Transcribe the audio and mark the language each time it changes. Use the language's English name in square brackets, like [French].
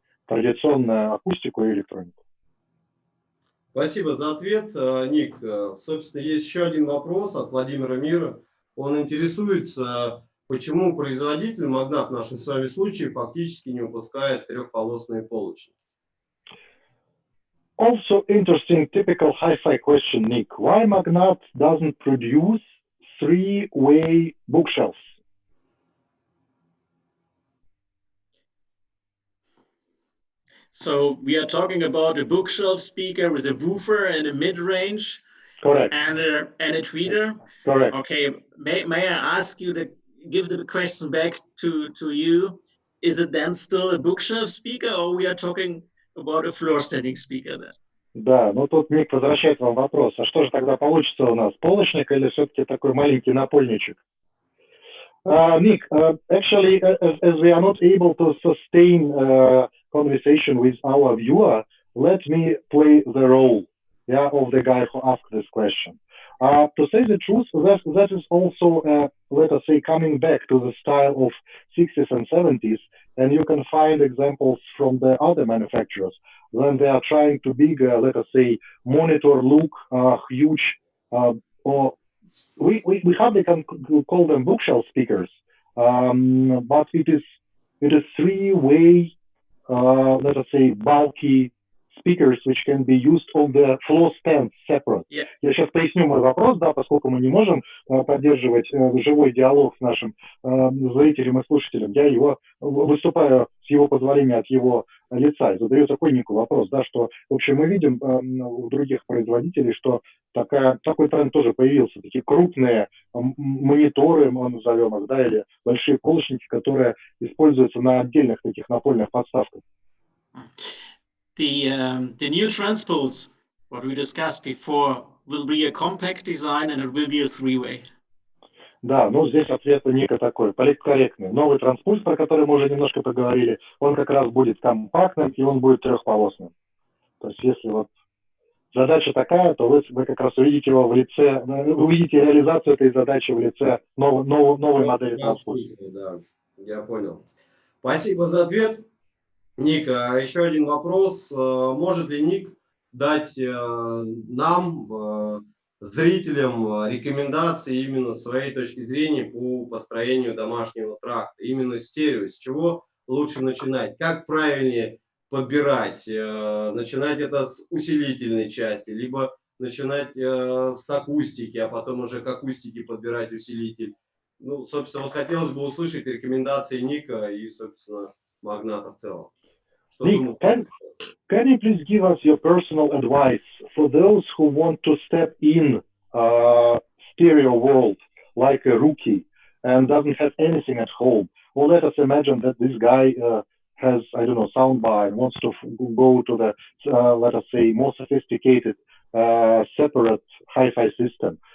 [Russian] Традиционную акустику и электронику. Спасибо за ответ, Ник. Собственно, есть еще один вопрос от Владимира Мира. Он интересуется, почему производитель, Магнат в нашем с вами случае, фактически не выпускает трехполосные полочники. [English] Also interesting, typical hi-fi question, Nick. Why Magnat doesn't produce three-way bookshelves? So we are talking about a bookshelf speaker with a woofer and a mid-range. Correct. And a tweeter. Correct. Okay, may I ask you to give the question back to you? Is it then still a bookshelf speaker, or we are talking about a floor standing speaker then? [Russian] Да, ну тут Ник возвращает вам вопрос. А что же тогда получится у нас? Полочник или все-таки такой маленький напольничек? [English] Nick, actually, as we are not able to sustain conversation with our viewer, let me play the role, yeah, of the guy who asked this question. To say the truth, that is also, let us say, coming back to the style of 60s and 70s, and you can find examples from the other manufacturers when they are trying to big, let us say, monitor look, huge, or we hardly can call them bookshelf speakers, but it is three-way, let us say, bulky speakers, which can be used on the floor stand separate. Yeah. [Russian] Я сейчас поясню мой вопрос, да, поскольку мы не можем поддерживать живой диалог с нашим зрителем и слушателем. Я его выступаю с его позволения от его лица и задаю такой Нику вопрос, да, что, в общем, мы видим у других производителей, что такой тренд тоже появился, такие крупные мониторы, мы назовем их, да, или большие полочники, которые используются на отдельных таких напольных подставках. [English] The new transpose, what we discussed before, will be a compact design and it will be a three-way. [Russian] Да, ну здесь ответ у Ника такой, политкорректный. Новый транспульс, про который мы уже немножко поговорили, он как раз будет компактным и он будет трехполосным. То есть если вот задача такая, то вы как раз увидите его в лице, увидите реализацию этой задачи в лице новой модели транспульса. Да, я понял. Спасибо за ответ. Ник, еще один вопрос. Может ли Ник дать нам, зрителям, рекомендации именно с своей точки зрения по построению домашнего тракта, именно стерео, с чего лучше начинать, как правильнее подбирать, начинать это с усилительной части, либо начинать с акустики, а потом уже к акустике подбирать усилитель. Ну, собственно, вот хотелось бы услышать рекомендации Ника и, собственно, Магната в целом. [English] Nick, can you please give us your personal advice for those who want to step in stereo world like a rookie and doesn't have anything at home? Or let us imagine that this guy has, I don't know, soundbar and wants to go to the, let us say, more sophisticated separate hi-fi system.